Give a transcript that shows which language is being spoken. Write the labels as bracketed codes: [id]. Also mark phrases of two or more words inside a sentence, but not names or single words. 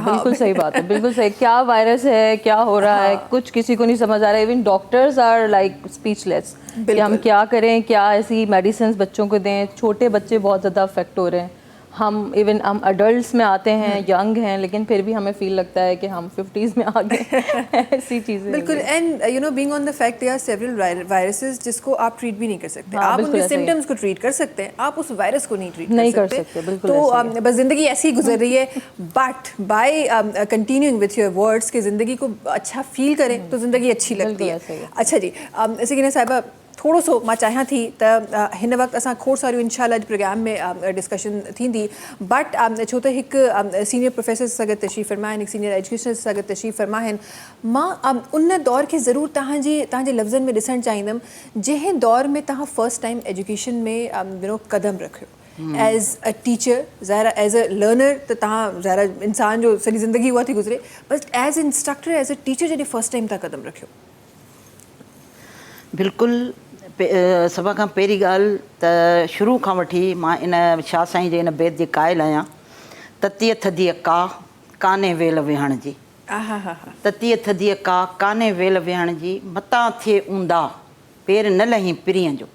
[hi] बिल्कुल सही बात है, बिल्कुल सही. क्या वायरस है, क्या हो रहा है, कुछ किसी को नहीं समझ आ रहा है. [en] even doctors are like speechless [hi] कि हम क्या करें, क्या ऐसी मेडिसिन बच्चों को दें. छोटे बच्चे बहुत ज़्यादा अफेक्ट हो रहे हैं. हम इवन हम अडल्ट्स में आते हैं, यंग हैं, लेकिन फिर भी हमें फील लगता है कि हम 50s में आ गए ऐसी चीज़ें। बिल्कुल, [en] and you know being on the fact there are several viruses [hi] जिसको आप ट्रीट भी नहीं कर सकते। हाँ, आप बिल्कुल उनके ऐसा ही है। सिम्टम्स को ट्रीट कर सकते हैं, आप उस वायरस को नहीं ट्रीट नहीं कर कर सकते। सकते, बिल्कुल तो ऐसा ही है। बस ज़िंदगी ऐसी ही गुजर रही है, [en] but by continuing with your words [hi] कि ज़िंदगी को अच्छा फील करें तो ज़िंदगी अच्छी लगती बिल्कुल है। ऐसा ही है। [sd] अच्छा जी, सकीना साहिबा, थोड़ो सो मां चाहियां थी त हिन वक़्तु असां खोड़ सारियूं इंशाअल्लाह प्रोग्राम में डिस्कशन थींदी, बट छो त हिकु [en] senior professor [sd] सां गॾु तशरीफ़ फरमा आहिनि, हिकु [en] senior educational [sd] सां गॾु तशरीफ़ फरमा आहिनि। मां उन दौर खे ज़रूरु तव्हांजे लफ़्ज़नि में ॾिसणु चाहींदमि जंहिं दौर में तव्हां [en] first time education [sd] में [en] you know [sd] कदम रखियो [en] as a teacher, [sd] ज़ाहिर [en] as a learner [sd] त तव्हां ज़ाहिर इंसान जो सॼी ज़िंदगी उहा थी गुज़रे, [en] but as instructor, as a teacher [sd] जॾहिं [en] first time [sd] तव्हां कदम रखियो। बिल्कुलु, सभ खां पहिरीं ॻाल्हि त शुरू खां वठी मां इन शाह साईं जे इन बैत जी क़ाइल आहियां। ततीअ थधीअ कान्हे वेल विहण जी, ततीअ थधीअ कान्हे वेल विहण जी, मतां थिए ऊंदा पेर न लहीं पिरीअ जो।